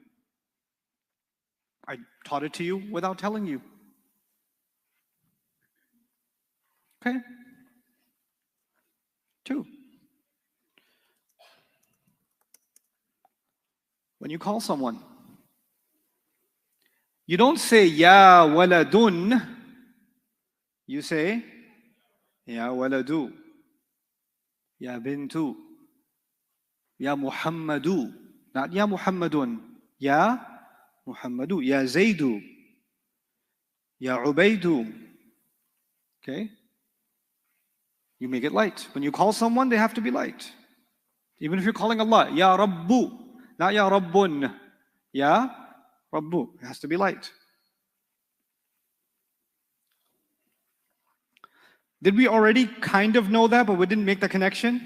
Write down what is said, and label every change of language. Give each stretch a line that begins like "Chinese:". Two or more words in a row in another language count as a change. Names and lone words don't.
English: I taught it to you without telling you. Okay. 2. When you call someone, you don't say
Arabic: يا ولدٌ.
English: You say
Arabic: يا ولدُ. يا بنتُ، يا محمدُ, not يا محمدٌ، يا محمدُ، يا زيدُ، يا عبيدُ.
English: Okay? You make it light. When you call someone, they have to be light. Even if you're calling Allah,
Arabic: يا ربُّ,
English: not
Arabic: يا ربٌّ، يا ربُّ.
English: It has to be light. Did we already kind of know that, but we didn't make the connection?